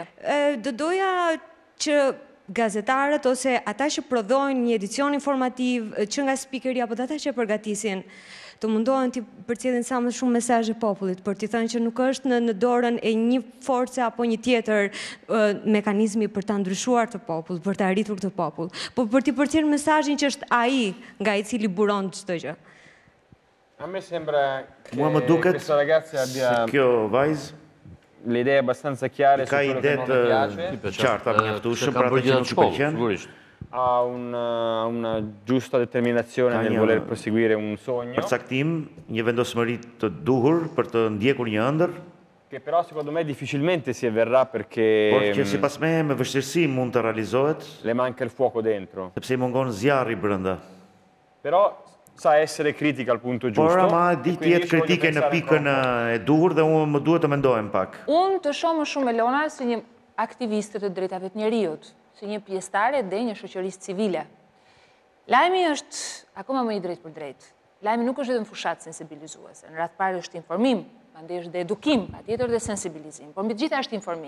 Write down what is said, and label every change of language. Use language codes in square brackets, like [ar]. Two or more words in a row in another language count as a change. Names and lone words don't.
[sq] Do doja që gazetarët ose ata që prodhojnë një edicion informativ, që nga spikeri apo ata që përgatisin, të mundohen të përcjellin sa më shumë mesazhe popullit, për t'i thënë që nuk është në dorën e një force apo një tjetër mekanizmi për ta ndryshuar të popull, për ta arritur të popull, por për t'i përcjellë mesazhin që është ai nga i cili buron çdo gjë. [it] A me sembra che questa ragazza abbia le idee abbastanza chiare su quello che non le piace. [sq] Qarta mjaftueshëm për atë që nuk i pëlqen. [it] Ha una giusta determinazione nel voler proseguire un sogno. [sq] Përcaktim, një vendosmëri të duhur për të ndjekur një ëndër. [it] Che però secondo me difficilmente si avverrà perché [sq] por që sipas me vështirësi mund të realizohet. [it] Le manca il fuoco dentro. [sq] Sepse i mungon zjarri brenda. [it] Però sa essere critica al punto giusto. [sq] Por ama di të jetë kritike në pikën e duhur dhe unë më duhet të mendohem pak. Unë të shoh më shumë Elona si një aktiviste të drejtave të njerëzit, si një pjesëtare dhe një shoqërisë civile. Lajmi është akoma më i drejtë për drejtë. Lajmi nuk është vetëm fushat sensibilizuese. Në radhë parë është informim, pandej është dhe edukim, patjetër dhe sensibilizim, por mbi të gjitha është informim.